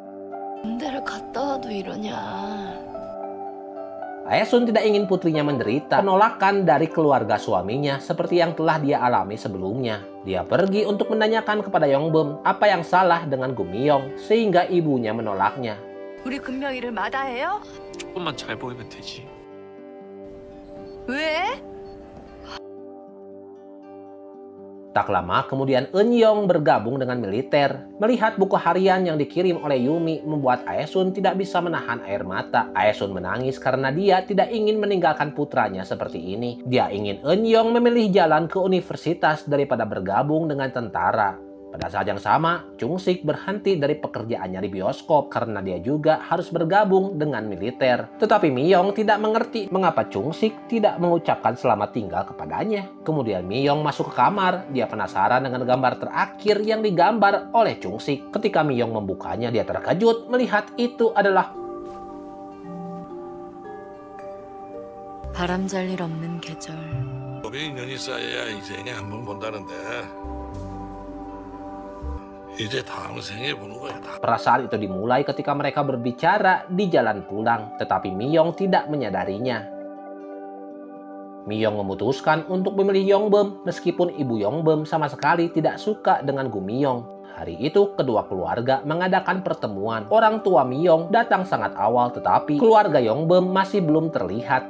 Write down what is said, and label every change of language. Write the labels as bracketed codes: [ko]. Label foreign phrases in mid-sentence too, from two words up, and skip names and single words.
[id] Aesun tidak ingin putrinya menderita penolakan dari keluarga suaminya seperti yang telah dia alami sebelumnya. Dia pergi untuk menanyakan kepada Yongbem apa yang salah dengan Gu Miyong sehingga ibunya menolaknya. [ko] 우리 금명이를 마다해요? 조금만 잘 보이면 되지. 왜? [id] Tak lama kemudian Eun-yong bergabung dengan militer. Melihat buku harian yang dikirim oleh Yumi membuat Aesun tidak bisa menahan air mata. Aesun menangis karena dia tidak ingin meninggalkan putranya seperti ini. Dia ingin Eun-yong memilih jalan ke universitas daripada bergabung dengan tentara. Pada saat yang sama, Chung-sik berhenti dari pekerjaannya di bioskop karena dia juga harus bergabung dengan militer. Tetapi Mi-yong tidak mengerti mengapa Chung-sik tidak mengucapkan selamat tinggal kepadanya. Kemudian Mi-yong masuk ke kamar. Dia penasaran dengan gambar terakhir yang digambar oleh Chung-sik. Ketika Mi-yong membukanya, dia terkejut melihat itu adalah [ko] 바람 잘 일 없는 계절. 인연이 쌓여야 인생에 한 번 본다는데 이제 다음 생에 보는 거야. [id] Perasaan itu dimulai ketika mereka berbicara di jalan pulang, tetapi Mi-yong tidak menyadarinya. Mi-yong memutuskan untuk memilih Yongbum meskipun ibu Yongbum sama sekali tidak suka dengan Gu Mi-yong. Hari itu, kedua keluarga mengadakan pertemuan. Orang tua Mi-yong datang sangat awal, tetapi keluarga Yongbum masih belum terlihat.